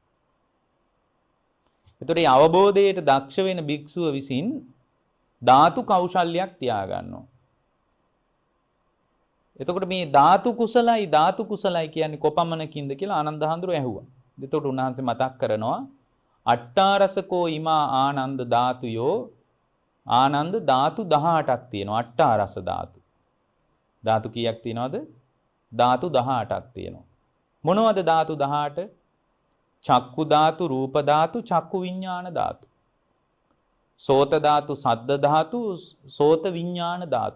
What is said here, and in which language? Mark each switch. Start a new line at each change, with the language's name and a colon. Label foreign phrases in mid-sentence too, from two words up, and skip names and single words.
Sinhala: එතකොට මේ අවබෝධයට දක්ෂ වෙන භික්ෂුව විසින් ධාතු කෞශල්‍යයක් තියාගන්නවා. එතකොට මේ ධාතු කුසලයි කියන්නේ කොපමණකින්ද කියලා ආනන්ද හඳුරු ඇහුවා. එතකොට උන්වහන්සේ මතක් කරනවා
Pali: අට්ඨාරසකෝ ඉමා ආනන්ද ධාතුයෝ
Sinhala: ආනන්ද ධාතු 18ක් තියෙනවා.
Pali: අට්ඨාරස ධාතු.
Sinhala: ධාතු කීයක් තියෙනවද? ධාතු 18ක් තියෙනවා. මොනවද ධාතු 18? චක්කු ධාතු, රූප ධාතු, චක්කු විඥාන ධාතු. සෝත ධාතු, සද්ද ධාතු, සෝත විඥාන ධාතු.